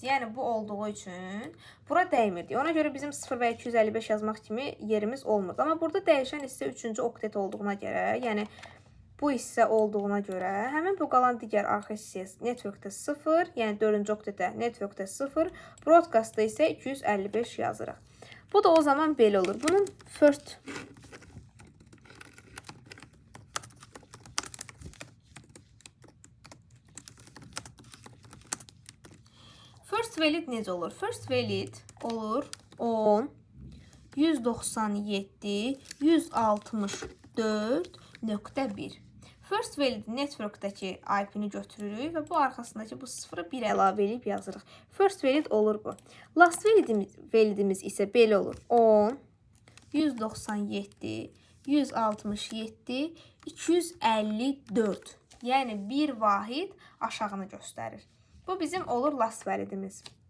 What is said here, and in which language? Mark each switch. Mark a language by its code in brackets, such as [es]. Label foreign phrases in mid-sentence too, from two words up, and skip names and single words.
[az] Yəni, bu olduğu üçün bura dəymirdi. Ona görə bizim 0 və 255 yazmaq kimi yerimiz olmurdu. Amma burada dəyişən hissə 3-cü oktet olduğuna görə, yəni bu hissə olduğuna görə, həmin bu qalan digər arxa hissəyə networkdə 0, yəni 4-cü oktetə networkdə 0, broadcastda isə 255 yazırıq. Bu da o zaman belə olur. Bunun [en] first valid [az] necə olur? [en] First valid olur 10, 197, 164.1. First valid [az] networkdəki IP-ni götürürük və bu arxasındakı bu 0-ı 1 əlavə edib yazırıq. [en] First valid [az] olur bu. [en] Last validimiz [az] isə belə olur. 10, 197, 167, 254. Yəni, bir vahid aşağını göstərir. Bu bizim olur [en] last validimiz.